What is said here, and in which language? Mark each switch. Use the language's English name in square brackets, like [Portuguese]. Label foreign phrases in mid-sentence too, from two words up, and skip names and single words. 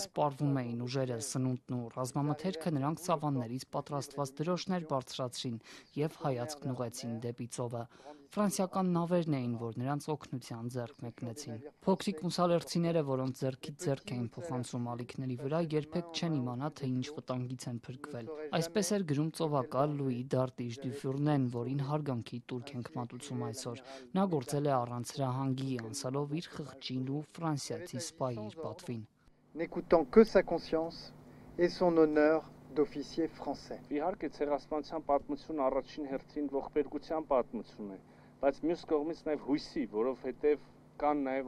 [Armenian] սպառվում էին ուժերը, սնունդն ու ռազմամթերքը, նրանք սավաններից պատրաստված դրոշներ բարձրացրին եւ հայացքն ուղղեցին դեպի ծովը։ Ֆրանսիական նավերն էին, որ նրանց օգնության ձեռք մեկնեցին։ Փոքրիկ մուսալերցիները, որոնց ձեռքից ձեռք էին փոխանցում ալիքների վրա, երբեք չեն իմանա, թե ինչ վտանգից են փրկվել։ Այսպես էր գրում ծովակալ Լուի Դարտիշ Դյուֆուրնեն, որին հարգանքի տուրք ենք մատուցում այսօր։ Նա գործել է առանց հրահանգի, անցալով իր խղճին ու ֆրանսիացի սպայի իր պատվին։ [French] N'écoutant que sa conscience et son honneur d'officier français. [Armenian] Իհարկե ցեղասպանության պատմությունը առաջին հերթին ողբերգության պատմություն է, բայց մյուս կողմից նաև հույսի, որովհետև կան նաև